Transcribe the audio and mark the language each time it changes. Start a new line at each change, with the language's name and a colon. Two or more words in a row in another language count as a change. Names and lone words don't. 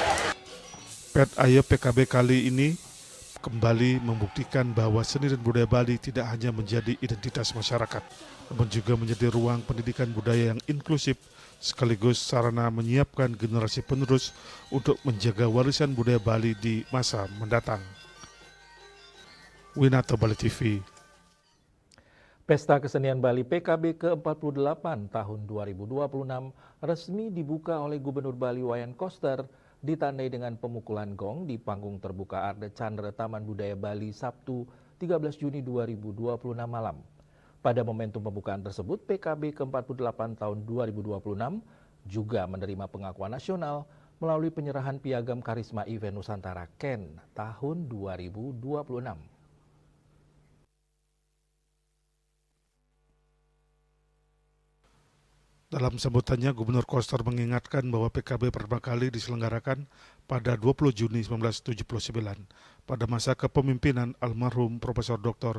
Indonesian: Pet Aya PKB kali ini kembali membuktikan bahwa seni dan budaya Bali tidak hanya menjadi identitas masyarakat, namun juga menjadi ruang pendidikan budaya yang inklusif, sekaligus sarana menyiapkan generasi penerus untuk menjaga warisan budaya Bali di masa mendatang. Winata Bali TV. Pesta Kesenian Bali PKB ke-48 tahun 2026 resmi dibuka oleh Gubernur Bali Wayan Koster, ditandai dengan pemukulan gong di panggung terbuka Arde Chandra Taman Budaya Bali Sabtu 13 Juni 2026 malam. Pada momentum pembukaan tersebut, PKB ke-48 tahun 2026 juga menerima pengakuan nasional melalui penyerahan Piagam Karisma Event Nusantara KEN tahun 2026. Dalam sambutannya, Gubernur Koster mengingatkan bahwa PKB pertama kali diselenggarakan pada 20 Juni 1979 pada masa kepemimpinan almarhum Profesor Dr.